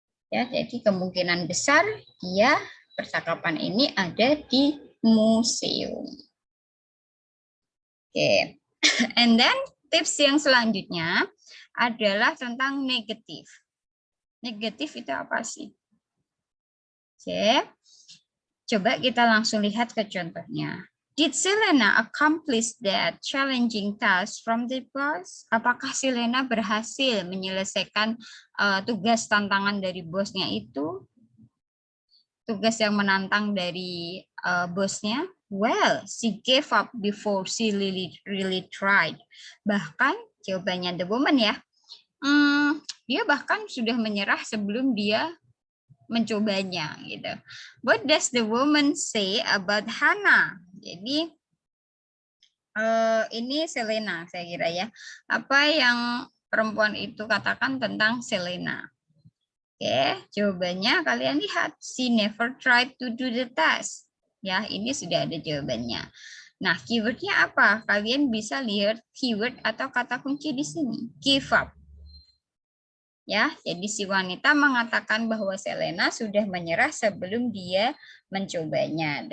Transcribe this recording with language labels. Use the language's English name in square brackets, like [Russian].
[Indonesian] Ya, jadi kemungkinan besar dia percakapan ini ada di museum. Oke, and then tips yang selanjutnya adalah tentang negatif. Negatif itu apa sih? Oke, coba kita langsung lihat ke contohnya. [English] Did Selena accomplish that challenging task from the boss? [Indonesian] Apakah Selena berhasil menyelesaikan tugas tantangan dari bosnya itu? Tugas yang menantang dari bosnya? [English] Well, she gave up before she really tried. [Indonesian] Bahkan jawabannya the woman ya. Dia bahkan sudah menyerah sebelum dia mencobanya gitu. [English] What does the woman say about Hannah? [Indonesian] Jadi ini Selena saya kira ya. Apa yang perempuan itu katakan tentang Selena? Oke, jawabannya kalian lihat. [English] She never tried to do the task. [Indonesian] Ya, ini sudah ada jawabannya. Nah, keywordnya apa? Kalian bisa lihat keyword atau kata kunci di sini. Give up. Ya, jadi si wanita mengatakan bahwa Selena sudah menyerah sebelum dia mencobanya.